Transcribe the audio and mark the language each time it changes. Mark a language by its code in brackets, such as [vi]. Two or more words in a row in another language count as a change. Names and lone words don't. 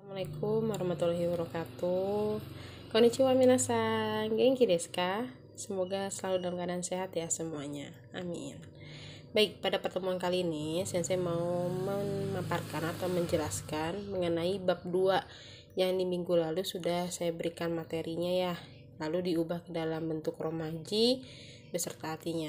[ar] السلام عليكم ورحمة الله وبركاته. [ja] こんにちは 皆さん、元気 ですか? [id] Semoga selalu dalam keadaan sehat ya semuanya. Amin. Baik, pada pertemuan kali ini Sensei mau memaparkan atau menjelaskan mengenai bab 2 yang di minggu lalu sudah saya berikan materinya ya. Lalu diubah ke dalam bentuk romaji beserta artinya.